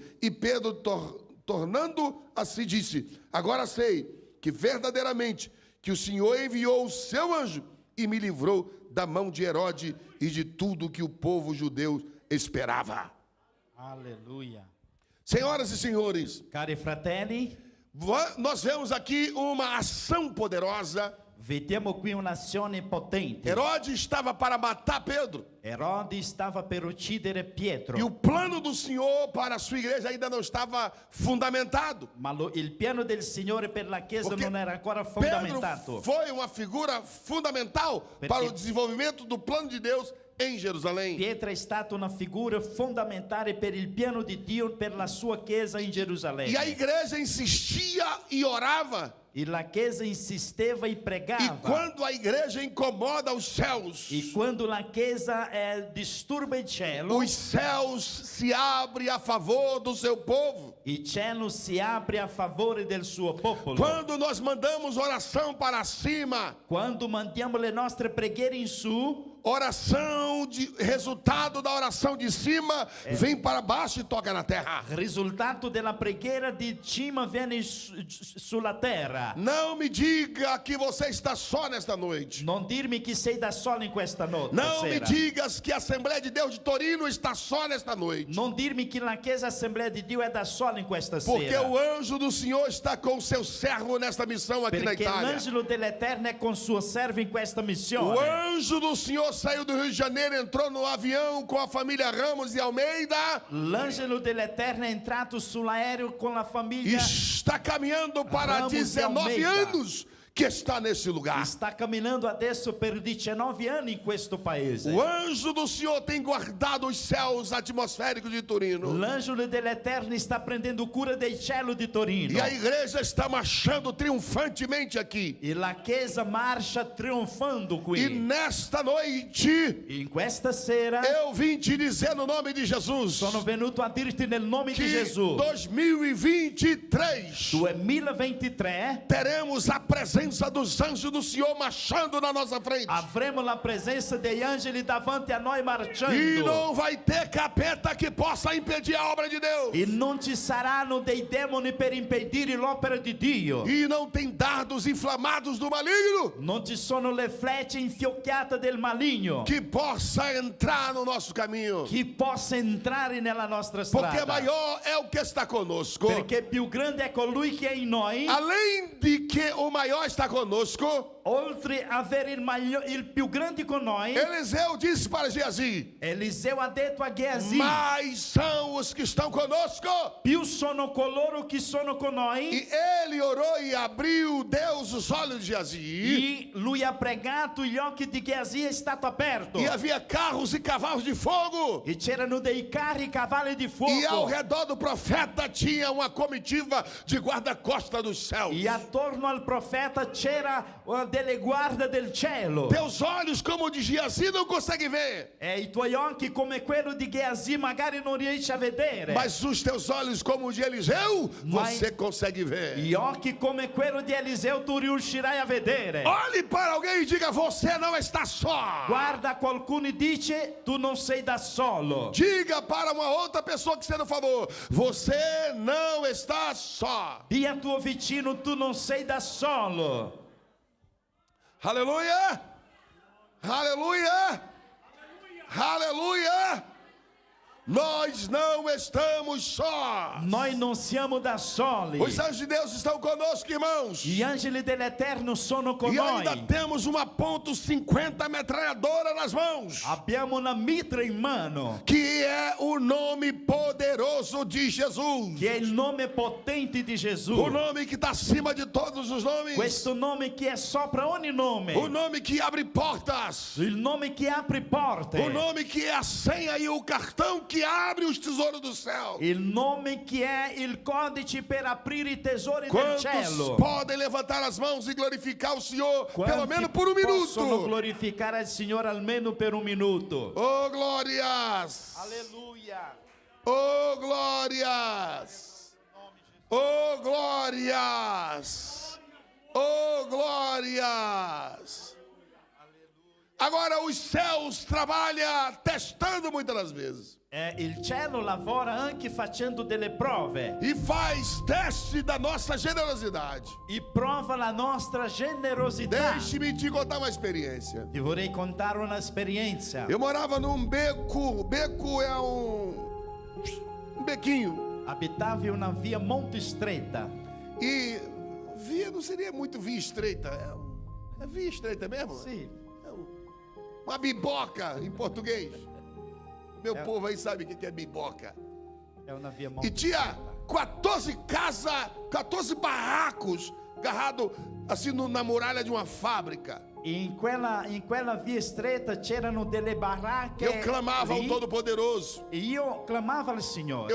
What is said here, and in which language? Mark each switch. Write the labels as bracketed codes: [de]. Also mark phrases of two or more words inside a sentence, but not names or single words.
[pt] E Pedro, tornando a si, disse: agora sei que verdadeiramente que o Senhor enviou o seu anjo e me livrou da mão de Herodes e de tudo que o povo judeu esperava. Aleluia. Senhoras e senhores, [it] Cari fratelli, [pt] nós vemos aqui uma ação poderosa. [it] vediamo qui un'azione potente. [pt] Herodes estava para matar Pedro. [it] Erode stava per uccidere Pietro. [pt] E o plano do Senhor para a sua igreja ainda não estava fundamentado. [it] Ma il piano del Signore per la Chiesa [pt] Porque [it] non era ancora [pt] Pedro [it] fondamentato. [pt] foi uma figura fundamental para o desenvolvimento do plano de Deus em Jerusalém. [it] Pietro è stata una figura fondamentale per il piano di Dio per la sua Chiesa in Gerusalemme. [pt] E a igreja insistia e orava. [it] E la Chiesa insisteva e pregava. [pt] E quando a igreja incomoda os céus, [it] E quando la Chiesa disturba il cielo, [pt] os céus se abrem a favor do seu povo. [it] il cielo si apre a favore del suo popolo. [pt] Quando nós mandamos oração para cima, [it] Quando mandiamo le nostre preghiere in su, [pt] oração de resultado da oração de cima vem para baixo e toca na terra. [it] Risultato della preghiera di cima viene sulla terra. [pt] Não me diga que você está só nesta noite. [it] Non dirmi che sei da solo in questa notte. [pt] Não me [it] Sera. [pt] digas que a Assembleia de Deus de Torino está só nesta noite. [it] Non dirmi che la Chiesa Assemblea di Dio è da sola in questa [pt] Porque [it] sera. [pt] o anjo do Senhor está com o seu servo nesta missão aqui na [it] Perché [pt] Itália. [it] l'angelo dell'Eterno è con suo servo in questa missione. [pt] O anjo do Senhor saiu do Rio de Janeiro, entrou no avião com a família Ramos de Almeida [it] L'angelo dell'Eterno è entrato sull'aereo con la [pt] e [it] famiglia. [pt] está caminhando para [it] Ramos de [pt] 19 [it] Almeida. [pt] anos que está nesse lugar. [it] Sta camminando adesso per 19 anni in questo paese. [pt] O anjo do Senhor tem guardado os céus atmosféricos de Torino. [it] L'angelo dell'Eterno sta prendendo cura dei cieli di Torino. [pt] E a igreja está marchando triunfantemente aqui. [it] E la Chiesa marcia trionfando qui. [pt] E nesta noite [it] In questa sera [pt] eu vim te dizer no nome de Jesus [it] sono venuto a dirti nel nome di [pt] que [it] Gesù. [pt] 2023 [it] 2023 [pt] teremos a presença dos anjos do Senhor marchando na nossa frente. [it] avremo la presenza degli angeli davanti a noi [pt] E [it] marciando. [pt] não vai ter capeta que possa impedir a obra de Deus. [it] E non ci saranno dei demoni per impedire l'opera di Dio. [pt] E não tem dardos inflamados do maligno [it] Non ci sono le frecce infiocchiate del maligno [pt] que possa entrar no nosso caminho. [it] che possa entrare nella nostra [pt] Porque [it] strada. [pt] maior é o que está conosco. [it] Perché più grande è colui che è in noi. [pt] Além de que o maior está conosco, [it] Oltre a avere il più grande con noi, [pt] Eliseu disse para Geazi: [it] Eliseo ha detto a Geazi: [pt] mais são os que estão conosco. [it] più sono coloro che sono con noi. [pt] E ele orou e abriu Deus os olhos de Geazi. [it] E lui ha pregato, gli occhi di Geazi è stato aperto. [pt] E havia carros e cavalos de fogo. [it] E c'erano dei carri e cavalli di fuoco. [pt] E ao redor do profeta tinha uma comitiva de guarda-costa dos céus. [it] E attorno al profeta c'era delle guardie del cielo. [pt] Teus olhos, como o de Geazi, não conseguem ver. [it] E i tuoi occhi come quello di Geazi magari non riesci a vedere. [pt] Mas os teus olhos, como o de Eliseu, Mas- você consegue ver. [it] Gli occhi come quello di Eliseo tu riuscirai a vedere. [pt] Olhe para alguém e diga: você não está só. [it] Guarda qualcuno e dice tu non sei da solo. [pt] Diga para uma outra pessoa que você não falou: você não está só. [it] Dì a tuo vicino tu non sei da solo. [pt] Aleluia! Aleluia! Aleluia! Nós não estamos sós. [it] Noi non siamo da soli. [pt] Os anjos de Deus estão conosco, irmãos. [it] Gli angeli dell'Eterno sono con [pt] E [it] noi. [pt] ainda temos uma .50 metralhadora nas mãos, [it] Abbiamo una mitra in mano, [pt] que é o nome poderoso de Jesus. [it] che è il nome potente di Gesù. [pt] O nome que está acima de todos os nomes. [it] Questo nome che è sopra ogni nome. [pt] O nome que abre portas. [it] Il nome che apre porte. [pt] O nome que é a senha e o cartão que abre os tesouros do céu. [it] Il nome che è il codice per aprire i tesori del [pt] Quantos [it] cielo. [pt] podem levantar as mãos e glorificar o Senhor pelo [it] Quanti [pt] menos por um [it] possono [pt] minuto? [it] glorificare il Signore almeno per un minuto. [pt] Oh, glórias! [it] Alleluia. [pt] Oh, glórias! Oh, glórias! Oh, glórias! Agora os céus trabalham testando muitas das vezes. [it] Il cielo lavora anche facendo delle prove [pt] E faz teste da nossa generosidade. [it] e prova la nostra generosità. [pt] Deixe-me te contar uma experiência. [it] Ti vorrei contare un'esperienza. [pt] Eu morava num beco. Beco é um bequinho. [it] Abitavo in una via molto stretta. [pt] E via não seria muito via estreita. É via estreita mesmo? [it] Sì, [pt] É uma biboca em português. Meu É. povo aí sabe o que é biboca. [it] è una via molto [pt] E tinha [it] stretta. [pt] 14 casas, 14 barracos agarrados assim na muralha de uma fábrica. [it] In quella via stretta c'erano delle baracche. [pt] Eu clamava ao [it] lì, [pt] Todo-Poderoso. [it] e io clamavo al Signore.